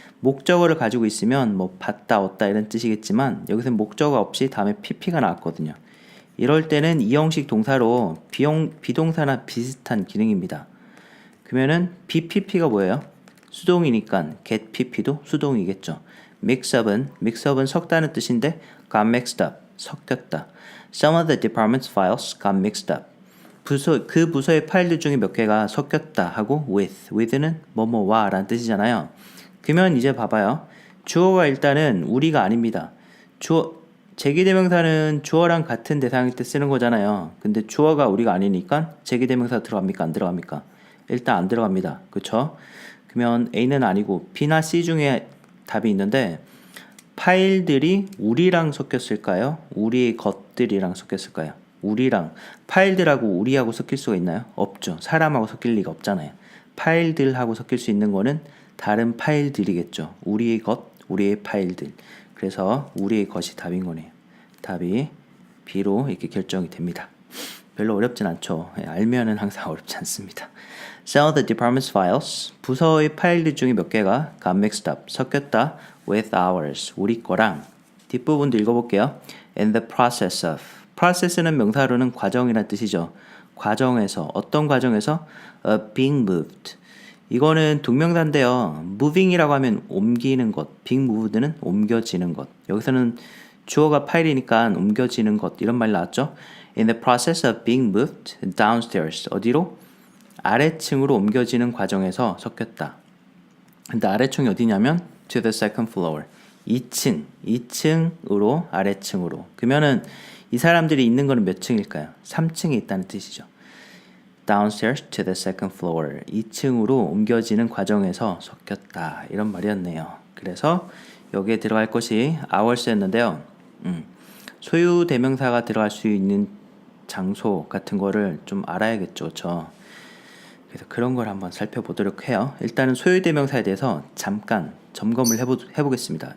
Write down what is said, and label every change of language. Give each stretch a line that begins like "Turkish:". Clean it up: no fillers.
Korean: 목적어를 가지고 있으면 뭐 받다, 얻다 이런 뜻이겠지만 여기서 목적어 없이 다음에 pp가 나왔거든요. 이럴 때는 이 형식 동사로 비동사나 비슷한 기능입니다. 그러면은 BPP가 뭐예요? 수동이니까 get pp도 수동이겠죠. mixup은 섞다는 뜻인데
English: got mixed up,
Korean: 섞였다.
English: Some of the department's files got mixed up.
Korean: 그 부서의 파일들 중에 몇 개가 섞였다 하고 with는 뭐뭐와 라는 뜻이잖아요. 그러면 이제 봐봐요. 주어가 일단은 우리가 아닙니다. 제기대명사는 주어랑 같은 대상일 때 쓰는 거잖아요. 근데 주어가 우리가 아니니까 제기대명사 들어갑니까? 안 들어갑니까? 일단 안 들어갑니다. 그쵸? 그러면 A는 아니고 B나 C 중에 답이 있는데 파일들이 우리랑 섞였을까요? 우리의 것들이랑 섞였을까요? 우리랑 파일들하고 우리하고 섞일 수가 있나요? 없죠. 사람하고 섞일 리가 없잖아요. 파일들하고 섞일 수 있는 거는 다른 파일들이겠죠. 우리의 것, 우리의 파일들. 그래서 우리의 것이 답인 거네요. 답이 B로 이렇게 결정이 됩니다. 별로 어렵진 않죠. 알면은 항상 어렵지 않습니다.
English: Some of the department's files,
Korean: 부서의 파일들 중에 몇 개가
English: got mixed up,
Korean: 섞였다
English: with ours,
Korean: 우리 거랑. 뒷부분도 읽어볼게요.
English: In the process of.
Korean: process는 명사로는 과정이란 뜻이죠. 과정에서, 어떤 과정에서?
English: being moved.
Korean: 이거는 동명사인데요. moving이라고 하면 옮기는 것,
English: being moved
Korean: 는 옮겨지는 것. 여기서는 주어가 파일이니까 옮겨지는 것 이런 말 나왔죠.
English: In the process of being moved downstairs.
Korean: 어디로? 아래층으로 옮겨지는 과정에서 섞였다. 근데 아래층이 어디냐면
English: to the second floor.
Korean: 2층으로 아래층으로. 그러면은 이 사람들이 있는 거는 몇 층일까요? 3층에 있다는 뜻이죠.
English: Downstairs to the second floor.
Korean: 2층으로 옮겨지는 과정에서 섞였다. 이런 말이었네요. 그래서 여기에 들어갈 것이 ours였는데요. 소유 대명사가 들어갈 수 있는 장소 같은 거를 좀 알아야겠죠. 그렇죠? 그래서 그런 걸 한번 살펴보도록 해요. 일단은 소유 대명사에 대해서 잠깐 점검을 해보겠습니다.